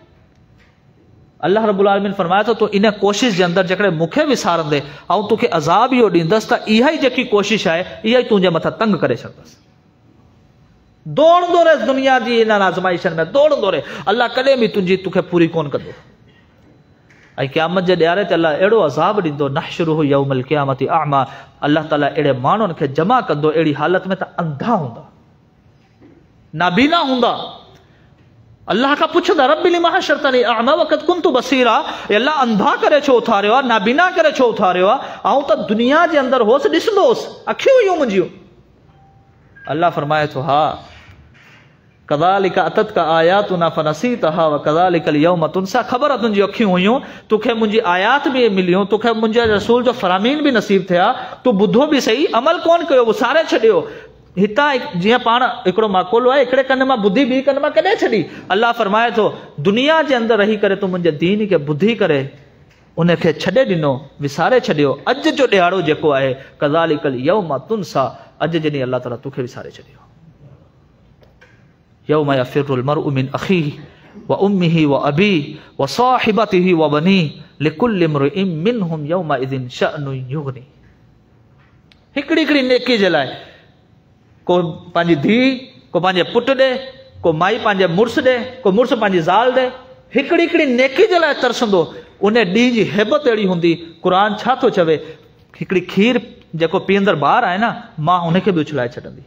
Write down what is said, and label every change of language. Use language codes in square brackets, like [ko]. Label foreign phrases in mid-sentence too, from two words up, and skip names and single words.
[ar] الله رب العالمين [sd] फरमाए थो, तो इन कोशिशि जे अंदरि जेकॾहिं मूंखे विसारंदे ऐं तोखे अज़ाब इहो ॾींदसि त इहा ई जेकी कोशिशि आहे इहा ई तुंहिंजे मथां तंग करे छॾंदसि। दौड़ंदो रहे दुनिया जी इन आज़माइशनि में, दौड़ंदो रहे, अल्लाह कॾहिं बि तुंहिंजी तोखे पूरी कोन कंदो। ऐं क़यामत जे ॾियारे ते अल्लाह अहिड़ो अज़ाब ॾींदो, [ar] نحشره يوم القيامة أعمى. [sd] अल्लाह ताला अहिड़े माण्हुनि खे जमा कंदो अहिड़ी हालत में त अंधा हूंदा, नाबीना हूंदा। अल्लाह खां पुछंदा, [ar] رب لم حشرتني أعمى وقد كنت بصيرا. [sd] अल्लाह अंधा करे छो उथारियो आहे, नाबीना करे छो उथारियो आहे? आऊं त दुनिया जे अंदरि होसि, ॾिसंदो होसि, अखियूं हुयूं मुंहिंजियूं। अल्लाह फरमाए थो, हा [ar] كذلك أتتك آياتنا فنسيتها وكذلك اليوم تنسى. [sd] ख़बर आहे तुंहिंजी अखियूं हुयूं, तोखे मुंहिंजी आयात बि मिलियूं, तोखे मुंहिंजे रसूल जो फरामीन बि नसीब थिया, तूं ॿुधो बि सही, अमल कोन कयो, विसारे छॾियो। हितां जीअं पाण हिकिड़ो माकोलो आहे, हिकिड़े कन मां ॿुधी ॿी कन मां कॾहिं छॾी। अल्लाह फरमाए थो, दुनिया जे अंदरि रही करे तूं मुंहिंजे दीन खे ॿुधी करे उनखे छॾे ॾिनो, विसारे छॾियो। अॼु जो ॾिहाड़ो जेको आहे, [ar] كذلك اليوم تنسى, [sd] अॼु जॾहिं अल्लाह ताला तोखे विसारे छॾियो। [ar] يوم يفر المرء من أخيه وأمه وأبيه وصاحبته وبنيه لكل امرئ منهم يومئذ شأن يغني. [sd] हिकिड़ी हिकिड़ी नेकी जे लाइ, को पंहिंजी धीउ, को पंहिंजे पुटु ॾे, को माई पंहिंजे मुड़ुसु ॾे, को मुड़ुसु पंहिंजी ज़ाल ॾे, हिकिड़ी हिकिड़ी नेकी जे लाइ तरसंदो। उन ॾींहं जी हैबत अहिड़ी हूंदी। क़ुर छा थो चवे, हिकिड़ी खीर जेको पीअंदड़ ॿार आहे न, मां हुनखे बि उछलाए छॾंदी।